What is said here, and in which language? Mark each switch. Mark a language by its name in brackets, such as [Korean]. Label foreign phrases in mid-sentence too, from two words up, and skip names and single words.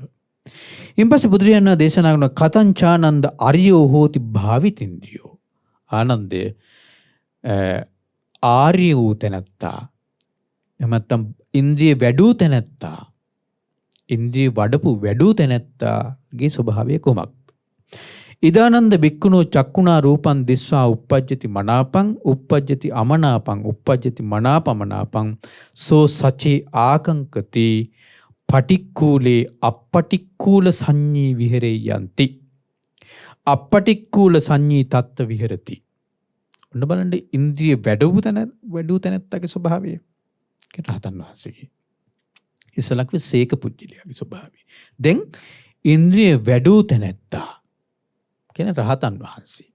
[Sinhala] ඉන්පස්සේ බුදුරජාණන් දේශනා කරන [Pali] කතංචානන්ද අරියෝ හෝති භාවිතින්ද්‍රියෝ. [Sinhala] ආනන්දය ආර්ය වූ තැනැත්තා එහෙම නැත්නම් ඉන්ද්‍රිය වැඩූ තැනැත්තා ඉන්ද්‍රිය වඩපු වැඩූ තැනැත්තාගේ ස්වභාවය කොමක්ද? [Pali] ඉදානන්ද බික්කුණෝ චක්කුණා රූපං දිස්වා uppajjati මනාපං uppajjati අමනාපං uppajjati මනාපමනාපං සෝ සචේ ආකංකති පටික්කුලේ අපටික්කුල සංඤී විහෙරෙයන්ති අපටික්කුල සංඤී තත්ත්ව විහෙරති. [Sinhala] ඔන්න බලන්න ඉන්ද්‍රිය වැඩූ තැනැත්තගේ ස්වභාවය. රහතන් වහන්සේගේ ඉස්සලක් සේක පුජ්‍යලයාගේ ස්වභාවය. දැන් ඉන්ද්‍රිය වැඩූ තැනැත්තා කියන රහතන් වහන්සේ.